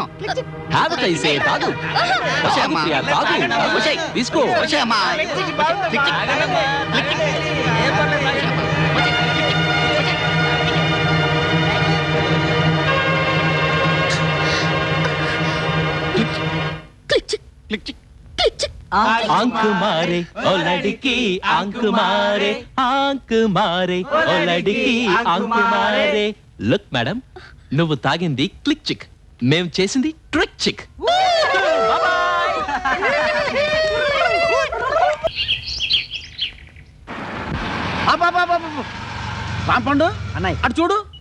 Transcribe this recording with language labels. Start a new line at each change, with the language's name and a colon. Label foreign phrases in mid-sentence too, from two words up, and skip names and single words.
Telugu: హ్యాబిట్ అయితే తాగు. తాగు ప్రియా, తాగు. తీసుకో. వచ్చేయమ్మా. క్లిక్ చిక్. క్లిక్ చిక్. క్లిక్ చిక్.
Hindi: आंख मारे ओ लड़की आंख मारे ओ लड़की आंख मारे.
English: look madam,
Telugu: నువ్వు తాగింది క్లిక్ చిక్, మేం చేసింది ట్రిక్ చిక్. రాంపండు అన్నయ్య అటు చూడు.